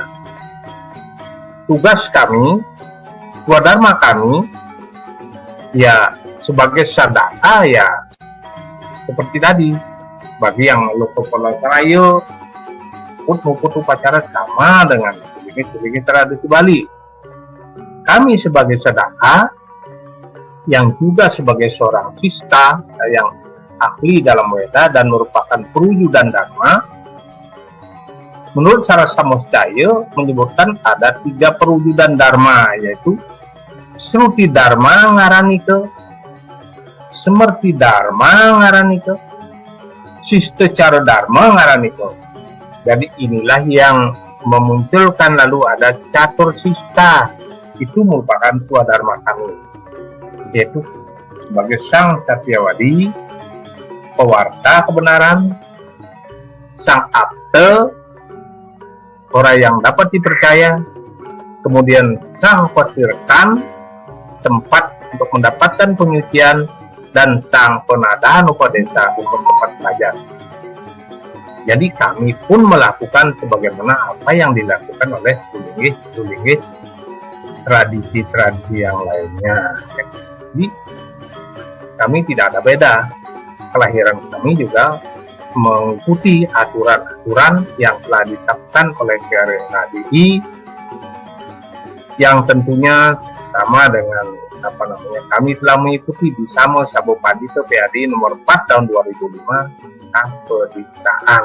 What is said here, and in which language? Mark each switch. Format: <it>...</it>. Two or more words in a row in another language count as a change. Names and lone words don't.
<id>Tugas kami, swadharma kami, ya sebagai sadaka, ya seperti tadi, bagi yang loko Pelasayo, put upacara sama dengan sulinggih tradisi Bali. Kami sebagai sadaka, yang juga sebagai seorang sista yang ahli dalam Weda dan merupakan perwujudan Dharma, menurut Sarasa Moscaya menyebutkan ada 3 perwujudan Dharma, yaitu Shruti Dharma ngaranike, Smrti Dharma ngaranike, Sistacara Dharma ngaranike. Jadi inilah yang memunculkan lalu ada catur sista, itu merupakan swadharma kami, yaitu sebagai sang Satyawadi, pewarta kebenaran, sang abte, orang yang dapat dipercaya, kemudian sang pasirkan, tempat untuk mendapatkan penyucian, dan sang penadahan upadesa untuk tempat belajar. Jadi kami pun melakukan sebagaimana apa yang dilakukan oleh sulinggih tradisi-tradisi yang lainnya. Jadi kami tidak ada beda. Kelahiran kami juga mengikuti aturan-aturan yang telah ditetapkan oleh PHDI, yang tentunya sama dengan kami telah mengikuti di Samo Sabo Pandito PHDI nomor 4 tahun 2005 tentang pediktaan.</id>